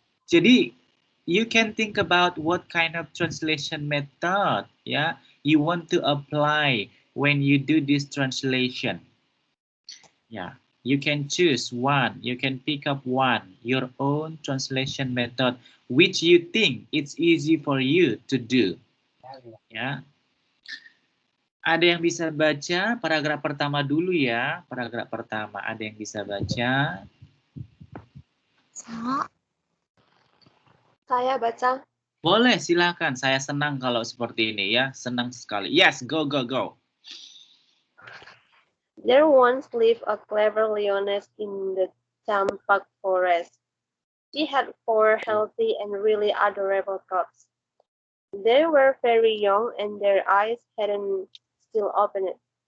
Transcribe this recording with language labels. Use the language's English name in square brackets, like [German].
[English] Jadi, you can think about what kind of translation method ya you want to apply when you do this translation. Ya, you can choose one. You can pick up one, your own translation method, which you think it's easy for you to do. [Indonesian] Ya. Ada yang bisa baca paragraf pertama dulu ya. Paragraf pertama, ada yang bisa baca? Saya baca. Boleh, silakan. Saya senang kalau seperti ini ya. Senang sekali. [English] Yes, go, go, go. There once lived a clever lioness in the Champak forest. She had 4 healthy and really adorable cubs. They were very young and their eyes hadn't still opened.